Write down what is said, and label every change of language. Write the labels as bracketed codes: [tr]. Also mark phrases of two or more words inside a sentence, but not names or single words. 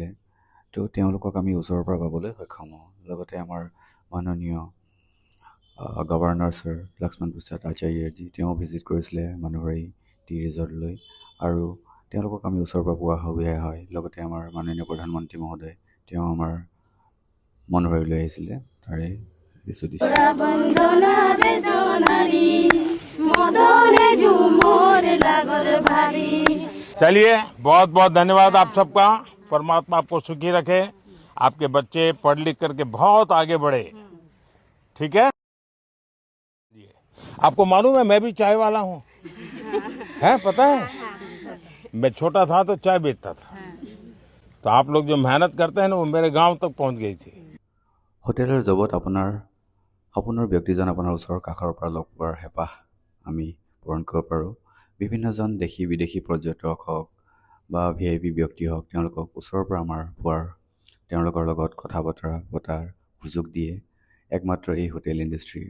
[as] তো তেওঁলোকক আমি ওচৰৰ পৰা পাবলৈ সক্ষম হওঁ। লগতে আমাৰ মাননীয় গভৰ্ণৰ ছাৰ লক্ষ্মণ প্ৰসাদ আচাৰ্যজী, তেওঁ ভিজিট কৰিছিলে মনোহৰী টি ৰিজৰ্টলৈ, আৰু তেওঁলোকক আমি ওচৰৰ পৰা পোৱা সুবিধা হয়। লগতে আমাৰ মাননীয় প্ৰধানমন্ত্ৰী মহোদয়, তেওঁ আমাৰ মনোহৰীলৈ আহিছিলে। তাৰে কিছু দৃশ্য। [hi] चलिए, बहुत बहुत धन्यवाद आप सबका। परमात्मा आपको सुखी रखे, आपके बच्चे पढ़ लिख करके बहुत आगे बढ़े। ठीक है? आपको मालूम है मैं भी चाय वाला हूँ, है पता है? मैं छोटा था तो चाय बेचता था। तो आप लोग जो मेहनत करते हैं ना, वो मेरे गांव तक पहुंच गई थी। [as] হোটেলৰ জবত আপোনাৰ সপোনৰ ব্যক্তিজন আপোনাৰ ওচৰৰ কাষৰ পৰা লগ পোৱাৰ হেঁপাহ আমি পূৰণ কৰিব পাৰোঁ। বিভিন্নজন দেশী বিদেশী পৰ্যটক হওক বা VIP ব্যক্তি হওক, তেওঁলোকক ওচৰৰ পৰা আমাৰ পোৱাৰ, তেওঁলোকৰ লগত কথা বতৰা পতাৰ সুযোগ দিয়ে একমাত্ৰ এই হোটেল ইণ্ডাষ্ট্ৰীয়ে।